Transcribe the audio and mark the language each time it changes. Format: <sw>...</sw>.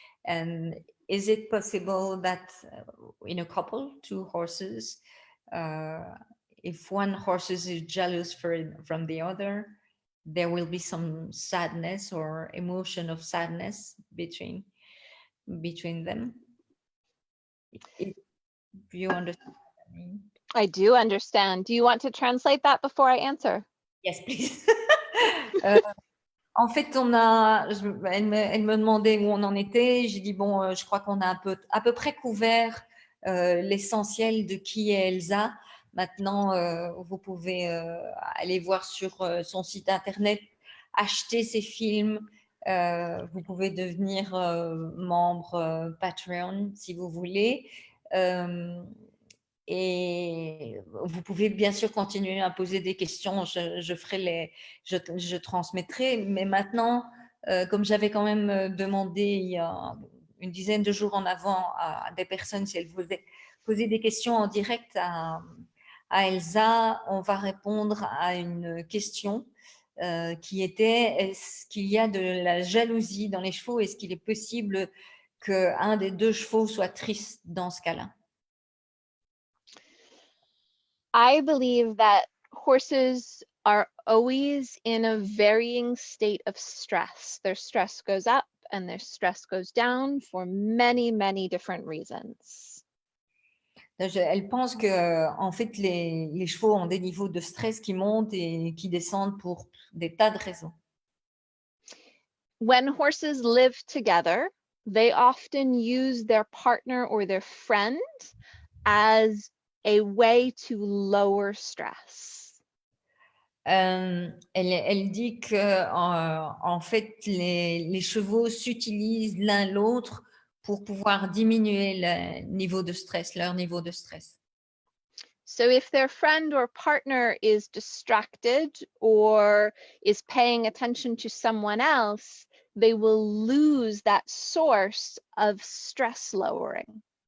<en>And is it possible that in a couple, 2 horses, if one horse is jealous from the other, there will be some sadness or emotion of sadness between them? If you understand what I mean. I do understand. Do you want to translate that before I answer? Yes, please.</en> <fr>En fait, elle me demandait où on en était. J'ai dit, bon, je crois qu'on a à peu près couvert l'essentiel de qui est Elsa. Maintenant, vous pouvez aller voir sur son site internet, acheter ses films. Vous pouvez devenir membre Patreon si vous voulez. Et vous pouvez bien sûr continuer à poser des questions. Je transmettrai. Mais maintenant, comme j'avais quand même demandé il y a une dizaine de jours en avant à des personnes si elles voulaient poser des questions en direct à Elsa, on va répondre à une question qui était: est-ce qu'il y a de la jalousie dans les chevaux? Est-ce qu'il est possible qu'un des deux chevaux soit triste dans ce cas-là?</fr> <en>I believe that horses are always in a varying state of stress. Their stress goes up and their stress goes down for many, many different reasons.</en> <fr>Elle pense que en fait, les chevaux ont des niveaux de stress qui montent et qui descendent pour des tas de raisons.</fr> <en>When horses live together, they often use their partner or their friend as a way to lower stress.</en> <fr>Elle dit que en fait, les chevaux s'utilisent l'un l'autre pour pouvoir diminuer le niveau de stress, leur niveau de stress.</fr> <en>So if their friend or partner is distracted or is paying attention to someone else, they will lose that source of stress lowering.</en>